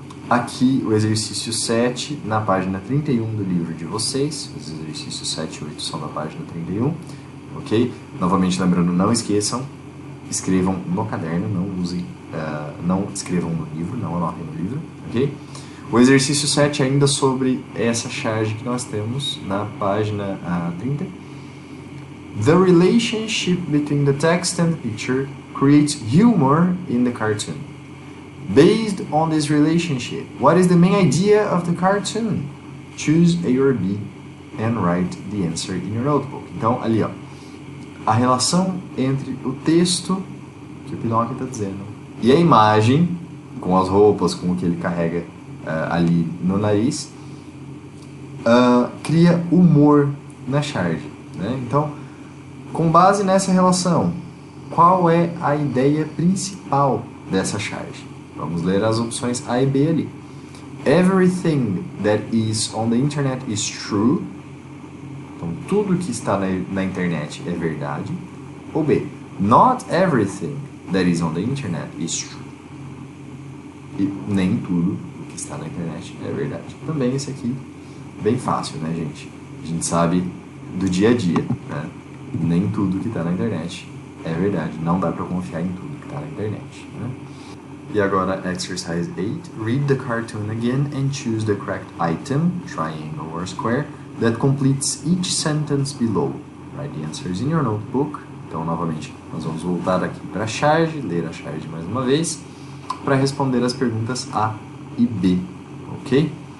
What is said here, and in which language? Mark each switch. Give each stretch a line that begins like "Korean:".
Portuguese: Aqui o exercício 7, na página 31 do livro de vocês, os exercícios 7 e 8 são da página 31, ok? Novamente lembrando, não esqueçam, escrevam no caderno, não escrevam no livro, não anotem no livro, ok? O exercício 7 ainda sobre essa charge que nós temos na página 30.
English: The relationship between the text and the picture creates humor in the cartoon. Based on this relationship, what is the main idea of the cartoon? Choose A or B and write the answer in your notebook.
Portuguese: Então, ali, ó, a relação entre o texto que o Pinóquio está dizendo e a imagem, com as roupas, com o que ele carrega ali no nariz, cria humor na charge, né? Então, com base nessa relação, qual é a ideia principal dessa charge? Vamos ler as opções A e B ali.
English: Everything that is on the internet is true.
Portuguese: Então, tudo que está na internet é verdade.
English: Ou B, not everything that is on the internet is true.
Portuguese: E nem tudo que está na internet é verdade. Também esse aqui, bem fácil, né, gente? A gente sabe do dia a dia, né? Nem tudo que está na internet é verdade. Não dá para confiar em tudo que está na internet, né? E agora, exercise 8.
English: Read the cartoon again and choose the correct item, triangle or square, that completes each sentence below. Write the answers in your notebook.
Portuguese: Então, novamente, nós vamos voltar aqui para a charge, ler a charge mais uma vez, para responder as perguntas A e B, ok?